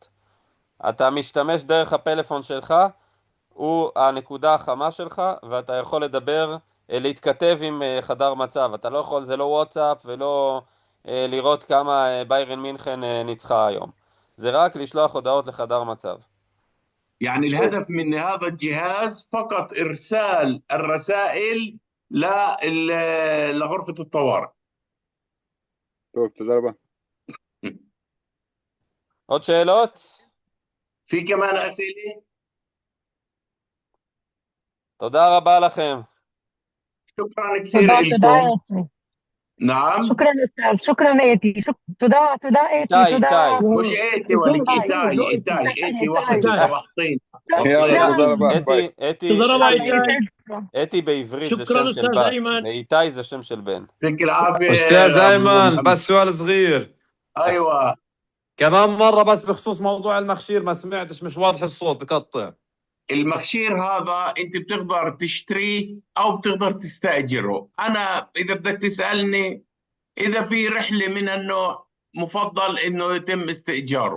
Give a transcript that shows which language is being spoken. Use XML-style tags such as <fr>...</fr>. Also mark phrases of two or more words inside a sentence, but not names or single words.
<he>אתה משתמש דרך הפלאפון שלך, הוא הנקודה החמה שלך, ואתה יכול לדבר, להתכתב עם חדר מצב. אתה לא יכול, זה לא וואטסאפ ולא לראות כמה ביירן מינכן ניצחה היום. זה רק לשלוח הודעות לחדר מצב.</he> <ar>يعني الهدف من هذا الجهاز فقط إرسال الرسائل لغرفة الطوارئ.</ar> <he>טוב, תודה רבה. עוד שאלות?</he> <ar>في كمان أسئلة؟</ar> <he>תודה רבה לכם.</he> <ar>شكرا كثير</ar> <he>תודה</he> <ar>لكم.</ar> <he>אתי.</he> <ar>نعم. شكرا أستاذ، شكرا أتي. تודה أتي.</ar> <he>איתי.</he> <ar>مش إيتي ولك إيتاي واحد فواحطين.</ar> <he>יאללה, תודה רבה. ביי. אתי תודה רבה, איתי. אתי בעברית זה</he> <ar>شكراً</ar> <he>שם של</he> <ar>أستاذ</ar> <he>בת,</he> <ar>أيمن.</ar> <he>ואיתי זה שם של בן.</he> <ar>يعطيك العافية أستاذ يا أيمن، محمد. بس سؤال صغير أيوة. كمان مرة، بس بخصوص موضوع المخشير ما سمعتش، مش واضح الصوت بقطع. المخشير هذا انت بتقدر تشتريه او بتقدر تستأجره. انا اذا بدك تسألني اذا في رحلة من النوع مفضل انه يتم استئجاره.</ar>